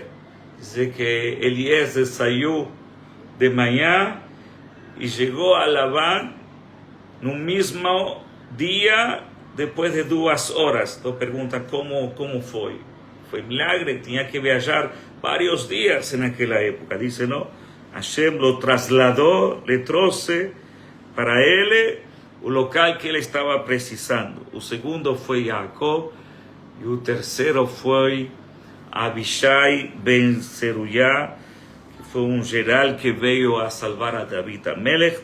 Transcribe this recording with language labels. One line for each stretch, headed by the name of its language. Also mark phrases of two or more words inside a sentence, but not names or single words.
Portuguese: Diz que Eliezer saiu de manhã e chegou a Labán no mesmo dia, depois de 2 horas. Então pergunta como foi. Foi milagre, tinha que viajar vários dias naquela época. Diz não, Hashem lo trasladou, le trouxe para ele o local que ele estava precisando. O segundo foi Jacob e o terceiro foi Abishai ben Seruyá, que foi um geral que veio a salvar a David Amelech.